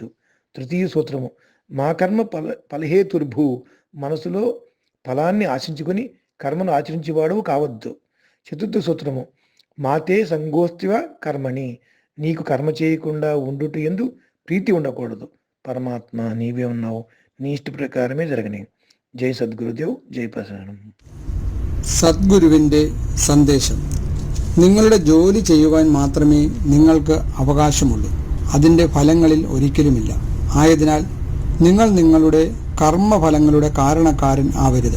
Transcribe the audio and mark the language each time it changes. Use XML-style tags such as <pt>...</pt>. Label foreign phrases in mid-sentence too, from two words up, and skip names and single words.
<te>తృతీయ సూత్రము,</te> <sa>మా కర్మ ఫలహేతుర్భూ,</sa> <te>మనసులో ఫలాన్ని ఆశించుకుని కర్మను ఆచరించేవాడు కావద్దు. చతుర్థ సూత్రము,</te> <sa>మాతే సంగోస్తివ కర్మణి,</sa> <te>నీకు కర్మ చేయకుండా ఉండుట యందు ప్రీతి ఉండకూడదు. పరమాత్మ నీవే ఉన్నావు, నీ ఇష్ట ప్రకారమే జరగనే.</te> <ml>ജയ് സദ്ഗുരുദേവ്, ജയ് പ്രസാദം. സദ്ഗുരുവിൻ്റെ സന്ദേശം. നിങ്ങളുടെ ജോലി ചെയ്യുവാൻ മാത്രമേ നിങ്ങൾക്ക് അവകാശമുള്ളൂ. അതിൻ്റെ ഫലങ്ങളിൽ ഒരിക്കലുമില്ല. ആയതിനാൽ നിങ്ങൾ നിങ്ങളുടെ കർമ്മഫലങ്ങളുടെ കാരണക്കാരൻ ആവരുത്.</ml>